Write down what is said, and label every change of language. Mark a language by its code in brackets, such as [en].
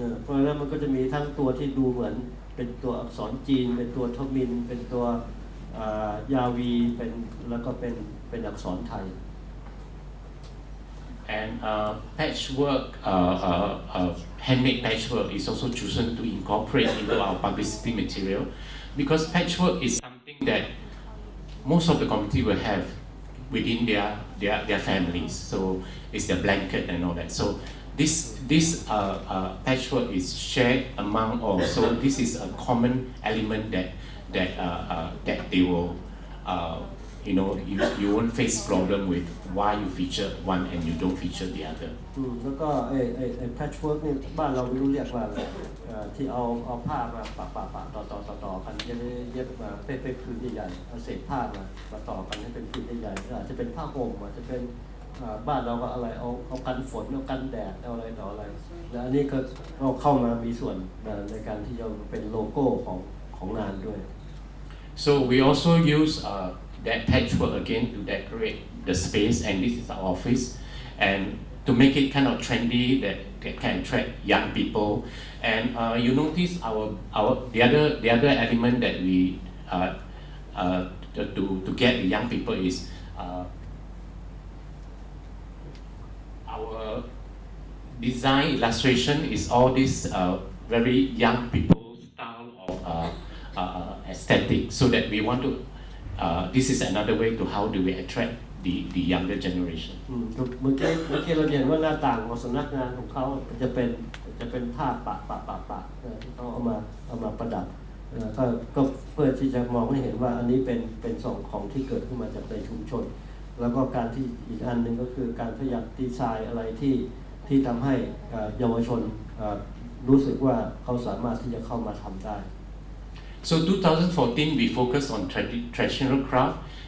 [th] เพราะฉะนั้นมันก็จะมีทั้งตัวที่ดูเหมือนเป็นตัวอักษรจีนเป็นตัวทมิฬเป็นตัวยาวีแล้วก็เป็นอักษรไทย [en] And patchwork, handmade patchwork is also chosen to incorporate into our publicity material because patchwork is something that most of the community will have within their families. So it's their blanket and all that. So this patchwork is shared among all. So this is a common element that they will. You won't face problem with why you feature one and you don't feature the other. [th] แล้วก็ไอ้ patchwork นี่บ้านเราไม่รู้เรียกว่าอะไรที่เอาผ้ามาปะต่อกันเย็บมาเป็นผืนใหญ่ๆเอาเศษผ้ามาต่อกันให้เป็นผืนใหญ่ๆอาจจะเป็นผ้าห่มอาจจะเป็นบ้านเราก็อะไรเอากันฝนเอากันแดดเอาอะไรต่ออะไรแล้วอันนี้ก็เราเข้ามามีส่วนในการที่จะเป็นโลโก้ของงานด้วย [en] So we also use that patchwork again to decorate the space, and this is our office, and to make it kind of trendy that can attract young people. And you notice the other element that we to get the young people is our design illustration is all this very young people style of aesthetic, so that we want to. This is another way to how do we attract the younger generation. [th] เมื่อกี้เราเห็นว่าหน้าต่างของสำนักงานของเขาจะเป็นผ้าปะที่เขาเอามาประดับก็เพื่อที่จะมองให้เห็นว่าอันนี้เป็นส่วนของที่เกิดขึ้นมาจากในชุมชนแล้วก็การที่อีกอันหนึ่งก็คือการพยายามดีไซน์อะไรที่ทำให้เยาวชนรู้สึกว่าเขาสามารถที่จะเข้ามาทำได้ [en] So 2014 we focus on traditional craft.